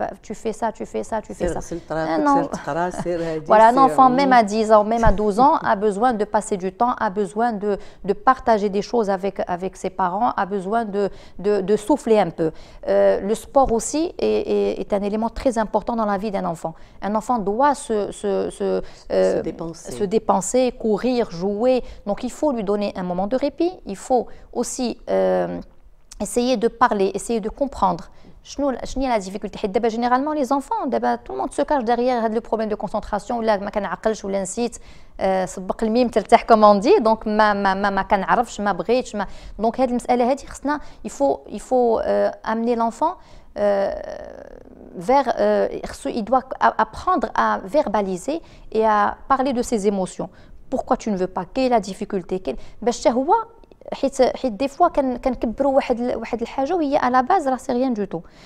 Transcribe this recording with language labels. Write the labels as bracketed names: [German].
[French] Tu fais ça, tu fais ça, tu fais ça. Non. Voilà, un enfant, même à 10 ans, même à 12 ans, a besoin de passer du temps, a besoin de partager des choses avec ses parents, a besoin de souffler un peu. Le sport aussi est un élément très important dans la vie d'un enfant. Un enfant doit se dépenser, courir, jouer. Donc il faut lui donner un moment de répit. Il faut aussi... essayer de parler, essayer de comprendre. [Arabic] شنو هي la difficulté. حيت دابا généralement les enfants, دابا [French] tout le monde se cache derrière [Arabic] هذا le problème de concentration, ولا ما كنعقلش ولا نسيت سبق الميم ترتاح comme on dit, donc ما كنعرفش ما بغيتش ما. [French] Donc [Arabic] هذه المسألة هذه خصنا [French] il faut amener l'enfant vers il doit apprendre à verbaliser et à parler de ses émotions. Pourquoi tu ne veux pas? Quelle est la difficulté? [Arabic] باش حتى هو حيت des fois كنكبروا واحد الحاجه وهي [French] à la base c'est rien du tout.